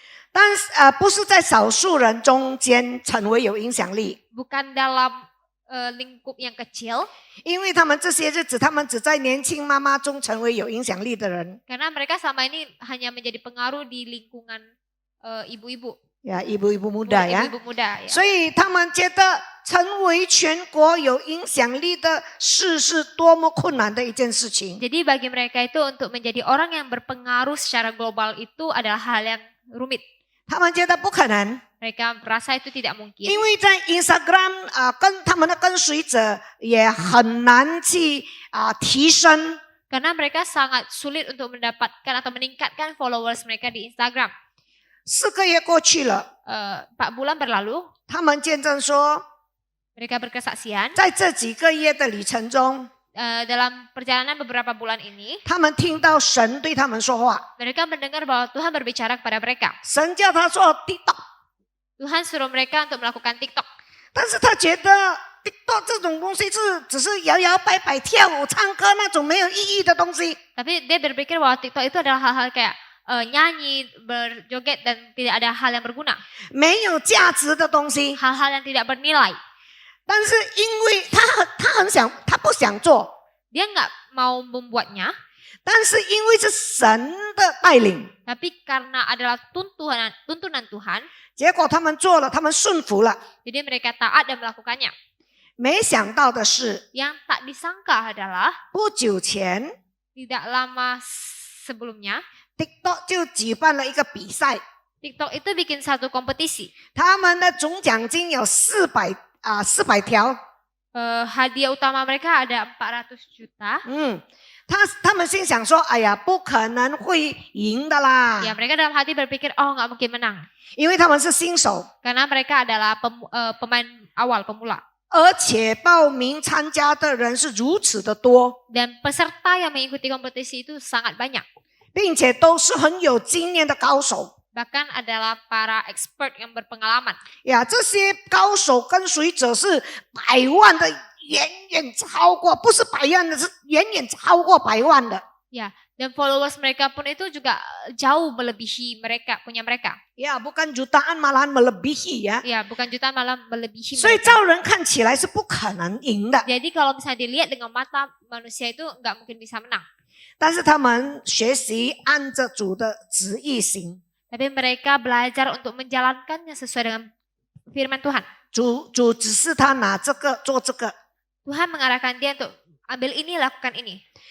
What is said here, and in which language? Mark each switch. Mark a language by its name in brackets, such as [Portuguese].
[Chinese] 但是不是在少数人中间成为有影响力， [Indonesian] Bukan dalam lingkup yang kecil, [Chinese] 因为他们这些日子，他们只在年轻妈妈中成为有影响力的人。 [Indonesian] karena mereka selama ini hanya menjadi pengaruh di lingkungan ibu-ibu, ibu-ibu muda ya， ibu-ibu muda. Ya. [Chinese] 所以他们觉得成为全国有影响力的事是多么困难的一件事情。 [Indonesian] Jadi bagi mereka itu untuk menjadi orang yang berpengaruh secara global itu adalah hal yang rumit. [Chinese] 他们觉得不可能， [Indonesian] Mereka merasa itu tidak mungkin. [Chinese] 因为在 Instagram 跟他们的跟随者也很难去提升。 [Indonesian] Karena mereka sangat sulit untuk mendapatkan atau meningkatkan followers mereka di Instagram. [Chinese] 4个月过去了， [Indonesian] 4 bulan berlalu, [Chinese] 他们见证说， [Indonesian] mereka berkesaksian [Chinese] 在这几个月的旅程中， [Indonesian] dalam perjalanan beberapa bulan ini, [Chinese] 他们听到神对他们说话， [Indonesian] mereka mendengar bahwa Tuhan berbicara kepada mereka. [Chinese] 神叫他做 TikTok， [Indonesian] Tuhan suruh mereka untuk melakukan TikTok. [Chinese] 但是他觉得 TikTok 这种东西只是摇摇摆摆、跳舞、唱歌那种没有意义的东西。 [Indonesian] Tapi dia berpikir bahwa TikTok itu adalah hal-hal kayak nyanyi, berjoget dan tidak ada hal yang berguna. [Chinese] 没有价值的东西， [Indonesian] Hal-hal yang tidak bernilai. [Chinese] 但是因为他不想做， [Indonesian] Dia nggak mau membuatnya, [Chinese] 但是因为是神的带领， [Indonesian] tapi karena adalah tuntunan Tuhan, [Chinese] 结果他们做了，他们顺服了。 [Indonesian] jadi mereka taat dan melakukannya. [Chinese] 没想到的是， [Indonesian] Yang tak disangka adalah [Chinese] 不久前 [Indonesian] tidak lama sebelumnya, [Chinese] TikTok 就举办了一个比赛， [Indonesian] TikTok itu bikin satu kompetisi. [Chinese] 他们的总奖金有400条。 [Indonesian] Hadiah utama mereka ada 400 juta. [Chinese] 他们心想说：“哎呀，不可能会赢的啦， [Indonesian] Ya, mereka dalam hati berpikir, oh nggak mungkin menang. [Chinese] 因为他们是新手， [Indonesian] Karena mereka adalah pemain awal, pemula. [Chinese] 而且报名参加的人是如此的多， [Indonesian] Dan peserta yang mengikuti kompetisi itu sangat banyak. [Chinese] 并且都是很有经验的高手。 [Indonesian] Bahkan adalah para expert yang berpengalaman. [Chinese] 这些高手跟随者是100万的，远远超过，不是100万的，是远远超过100万的。 [Indonesian] Ya, dan followers mereka pun itu juga jauh melebihi punya mereka. bukan jutaan malahan melebihi ya。 Ya, bukan jutaan malah melebihi [Chinese] 所以 [Indonesian] mereka. [Chinese] 照人看起来是不可能赢的， [Indonesian] Jadi kalau misalnya dilihat dengan mata manusia itu nggak mungkin bisa menang. [Chinese] 但是他们学习按着主的旨意行。 [Indonesian] Tapi mereka belajar untuk menjalankannya sesuai dengan firman Tuhan. [Chinese] 主指示他拿这个做这个。 [Indonesian] Tuhan mengarahkan dia untuk ambil ini, lakukan ini.